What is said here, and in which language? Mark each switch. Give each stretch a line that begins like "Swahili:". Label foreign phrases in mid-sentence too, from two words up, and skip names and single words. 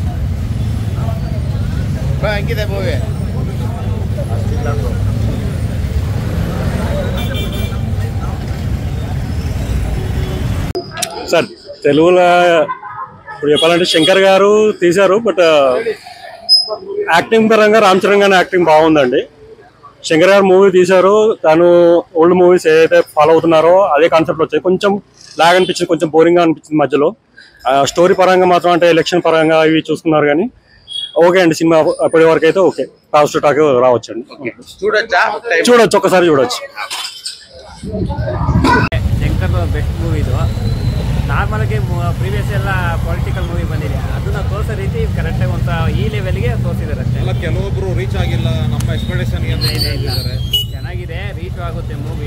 Kannada: ಹೆಂಗಿದೆ ಮೂವಿ?
Telugu: సార్ తెలుగులో ఇప్పుడు చెప్పాలంటే శంకర్ గారు తీశారు, బట్ యాక్టింగ్ పరంగా రామ్ చరణ్ గారి యాక్టింగ్ బాగుందండి. శంకర్ గారు మూవీ తీశారు, తను
English: old movies
Telugu: ఏదైతే ఫాలో అవుతున్నారో అదే కాన్సెప్ట్ వచ్చాయి. కొంచెం లాగ్ అనిపించింది, కొంచెం బోరింగ్గా అనిపించింది మధ్యలో. స్టోరీ పరంగా మాత్రం అంటే ఎలక్షన్ పరంగా ఇవి చూసుకున్నారు కానీ ఓకే అండి. సినిమా అప్పటి వరకు అయితే ఓకే,
English: positive talk
Telugu: రావచ్చండి. చూడొచ్చు, ఒక్కసారి చూడొచ్చు.
Kannada: ಶಂಕರ್
English: best movie
Kannada: ಇದು. ನಾರ್ಮಲ್ಗೆ ಪ್ರೀವಿಯಸ್ ಎಲ್ಲ
English: political movie
Kannada: ಬಂದಿದೆ, ಅದನ್ನ ತೋರಿಸೋ ರೀತಿ ಕರೆಕ್ಟಾಗಿ ಒಂದು ಈ ಲೆವೆಲ್ಗೆ ತೋರಿಸಿದ್ದಾರೆ ಅಷ್ಟೇ. ಕೆಲವೊಬ್ರು ರೀಚ್ ಆಗಿಲ್ಲ ನಮ್ಮ ಎಕ್ಸ್ಪೆಕ್ಟೇಷನ್. ಚೆನ್ನಾಗಿದೆ, ರೀಚ್ ಆಗುತ್ತೆ ಮೂವಿ.